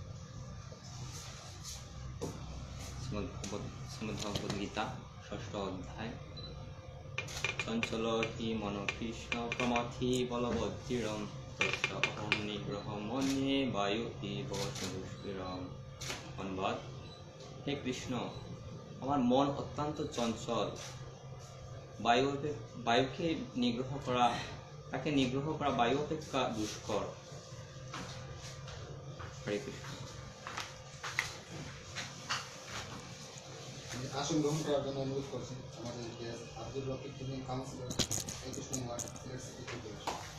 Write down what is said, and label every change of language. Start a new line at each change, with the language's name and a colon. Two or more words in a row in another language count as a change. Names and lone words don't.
Sanskrit: श्रीमद्भगवद्गीता षष्ठ अध्याय। चञ्चल हि मन कृष्ण प्रमाथि बलवद्दृढं तस्य अहं निग्रहं मन्ये वायुः दुष्करम्। अनुवाद। हे कृष्ण,
Bangla: আমার মন অত্যন্ত চঞ্চল। বায়ুকে নিগ্রহ করা, তাকে নিগ্রহ করা বায়ু অপেক্ষা দুষ্কর। হরে কৃষ্ণ। আসন গ্রহণ করার জন্য অনুরোধ করছেন আমাদের আব্দুর রফিক কাউন্সিলর 21 নং ওয়ার্ড সিলেট সিটি কর্পোরেশন।